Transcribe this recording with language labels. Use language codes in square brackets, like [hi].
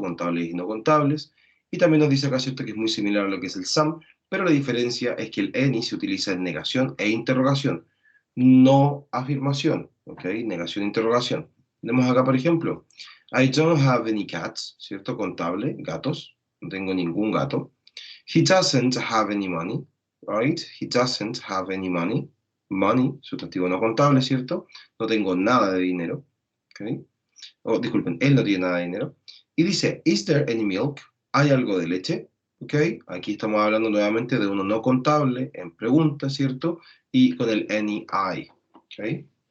[es] Contables y no contables. Y también nos dice acá, ¿cierto? Que es muy similar a lo que es el some, pero la diferencia es que el any se utiliza en negación e interrogación, no afirmación, ¿ok? Negación e interrogación. Tenemos acá, por ejemplo, [en] I don't have any cats, [es] ¿cierto? Contable, gatos. No tengo ningún gato. [en] He doesn't have any money, right? He doesn't have any money. [es] Money, sustantivo no contable, ¿cierto? No tengo nada de dinero, ¿ok? Oh, disculpen, él no tiene nada de dinero. Y dice, [en] is there any milk? [es] ¿Hay algo de leche? ¿Ok? Aquí estamos hablando nuevamente de uno no contable en pregunta, ¿cierto? Y con el any I, ¿ok?